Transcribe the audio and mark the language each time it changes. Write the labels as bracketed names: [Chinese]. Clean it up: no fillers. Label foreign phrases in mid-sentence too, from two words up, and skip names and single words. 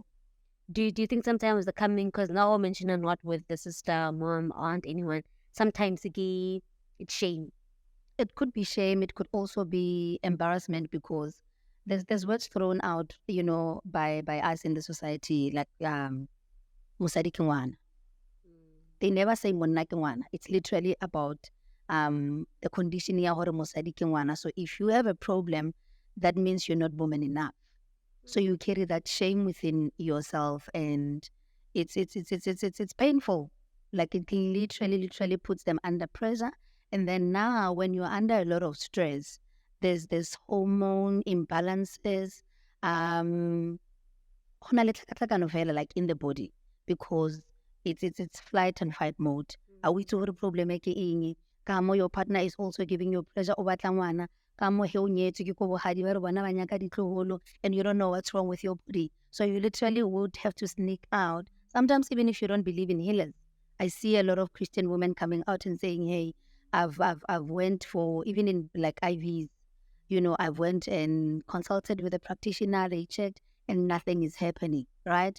[English] Do you think sometimes the coming, because now I'm mentioning not with the sister, mom, aunt, anyone, sometimes it's shame. It could be shame. It could also be embarrassment, because there's words thrown out, by us in the society, like [Southern Sotho] musadi ke ngwana. [English] They never say [Southern Sotho] monna ke ngwana. [English] It's literally about the condition [Southern Sotho] ya hore mosadi ke ngwana. [English] So if you have a problem, that means you're not woman enough. So you carry that shame within yourself, and it's painful. Like it literally puts them under pressure. And then now, when you're under a lot of stress, there's hormone imbalances, like in the body, because it's flight and fight mode. Are we to problem kamo your partner is also giving you pressure over ngwana, [Southern Sotho] kamo he o nyetse ke ko bogadi ba re bona ba nyaka ditloholo, [English] and you don't know what's wrong with your body. So you literally would have to sneak out. Sometimes even if you don't believe in healers, I see a lot of Christian women coming out and saying, hey, I've went for, even in like IVs, I've went and consulted with a practitioner, they checked, and nothing is happening, right?